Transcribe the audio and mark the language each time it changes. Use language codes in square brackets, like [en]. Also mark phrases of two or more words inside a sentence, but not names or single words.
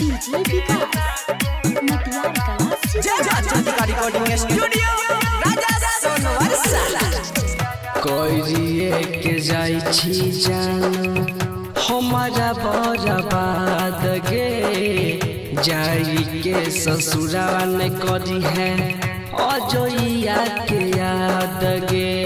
[en] डीजे विकास मटियार कला recording studio राजा सोनवर्षा [mai] करिए के जाई छी जानो हमारा बर्बाद गे जाई के ससुरावा ने करी है अजोइया के याद गे